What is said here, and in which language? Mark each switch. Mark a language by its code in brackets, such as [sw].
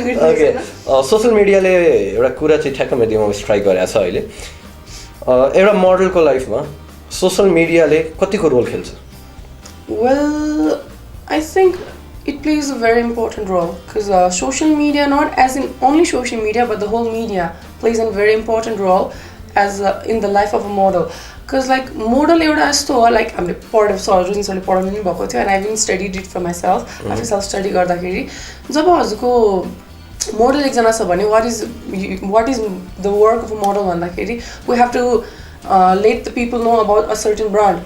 [ne] Okay social मिडियाले एउटा कुरा चाहिँ ठ्याक्क मेरो दिमागमा स्ट्राइक गरेको छ अहिले. एउटा मोडलको लाइफमा सोसियल मिडियाले कतिको रोल खेल्छ? [en] Well I think it plays a very important role because social media, not as in only social media but the whole media plays a very important role as in the life of a model. Because like model [ne] एउटा यस्तो हो like हामीले पढेको जुन सरले पढाउनु पनि भएको थियो [en] And I been studied it for myself. [ne] आफै सेल्फ स्टडी गर्दाखेरि जब हजुरको मोडल एकजना छ भने [en] what is the work of a model [ne] भन्दाखेरि [en] We have to let the people know about a certain brand.